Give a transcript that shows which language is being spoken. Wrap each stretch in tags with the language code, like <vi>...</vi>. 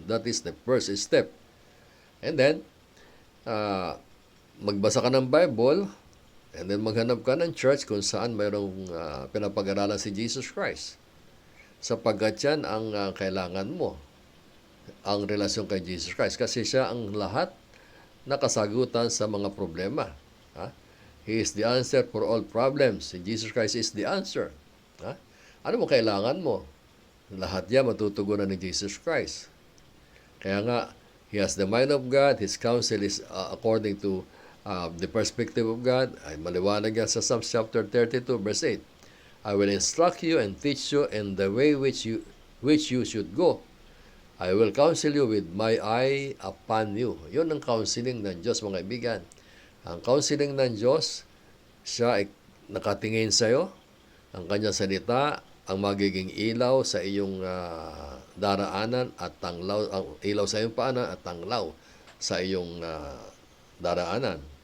<en>That is the first step. And then,</en> <tl>magbasa ka ng Bible,</tl> <en>and then</en> <tl>maghanap ka ng church kung saan mayroong pinapag-aralan si Jesus Christ. Sapagkat yan ang kailangan mo, ang relasyon kay Jesus Christ. Kasi siya ang lahat na kasagutan sa mga problema.</tl> <en>He is the answer for all problems. Jesus Christ is the answer.</en> <tl>Ano mo kailangan mo? Lahat yan matutugunan ni Jesus Christ.</tl> <en>Kaya nga, He has the mind of God. His counsel is according to the perspective of God.</en> <tl>Ay maliwanag yan sa</tl> <en>Psalms chapter 32, verse 8. I will instruct you and teach you in the way which you should go. I will counsel you with my eye upon you.</en> <tl>Yun ang counseling ng Diyos, mga kaibigan. Ang counseling ng Diyos, siya ay nakatingin sa iyo. Ang kanyang salita, ang magiging ilaw sa iyong daraanan at tanglaw, ang ilaw sa iyong paanan at tanglaw sa iyong daraanan.</tl>